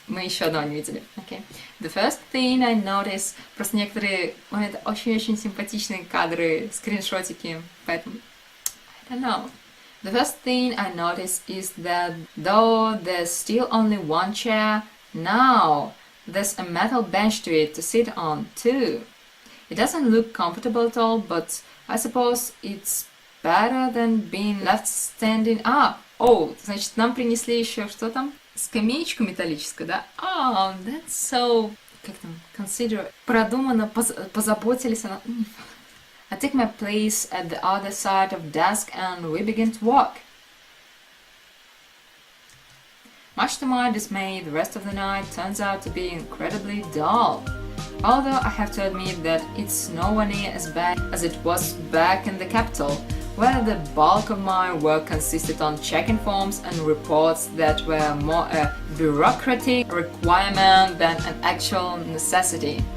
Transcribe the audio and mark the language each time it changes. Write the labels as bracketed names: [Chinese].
[Russian] Мы еще одного не видели, okay. [English] The first thing I notice... [Russian] Просто некоторые моменты очень-очень симпатичные кадры, скриншотики, поэтому... [English] I don't know. The first thing I notice is that though there's still only one chair, now there's a metal bench to it to sit on too. It doesn't look comfortable at all, but I suppose it's better than being left standing up. [Russian] Oh, значит, нам принесли еще что там? Скамеечку металлическую, да? [English] Oh, that's so... [Russian] Как там? [English] Consider... [Russian] Продуманно, позаботились она... [English] I take my place at the other side of the desk and we begin to walk. Much to my dismay, the rest of the night turns out to be incredibly dull. Although I have to admit that it's nowhere near as bad as it was back in the capital, where the bulk of my work consisted on checking forms and reports that were more a bureaucratic requirement than an actual necessity.